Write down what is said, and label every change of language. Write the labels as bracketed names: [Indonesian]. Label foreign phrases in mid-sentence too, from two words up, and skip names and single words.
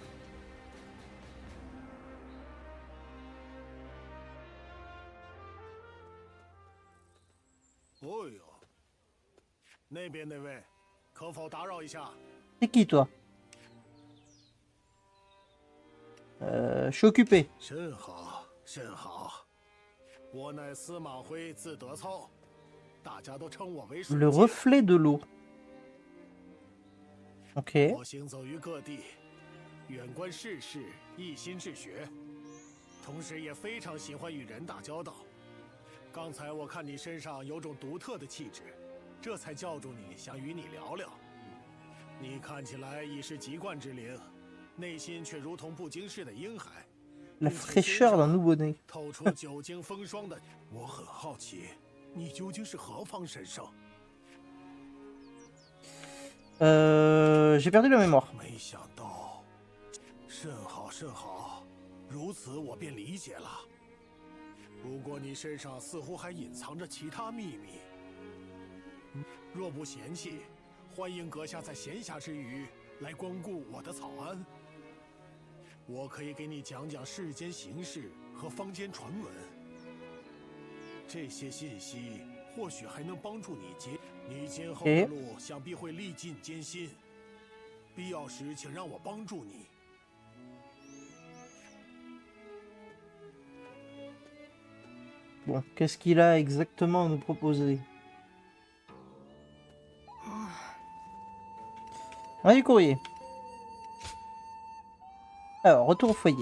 [French] C'est qui toi? Je suis occupé. Le reflet de l'eau. Ok. [Chinese] 我行走于各地，远观世事，一心治学，同时也非常喜欢与人打交道。刚才我看你身上有种独特的气质，这才叫住你，想与你聊聊。你看起来已是籍贯之龄，内心却如同不经世的婴孩。 [French] La fraîcheur d'un nouveau-né. [Chinese] 透出久经风霜的，我很好奇，你究竟是何方神圣？ [French] J'ai perdu la mémoire. [Chinese] 没想到，甚好甚好，如此我便理解了。不过你身上似乎还隐藏着其他秘密，若不嫌弃，欢迎阁下在闲暇之余来光顾我的草庵。我可以给你讲讲世间形势和坊间传闻，这些信息或许还能帮助你结。你今后的路想必会历尽艰辛，必要时请让我帮助你。 [French] Bon, qu'est-ce qu'il a exactement à nous proposer? On a du courrier. Alors, retour au foyer.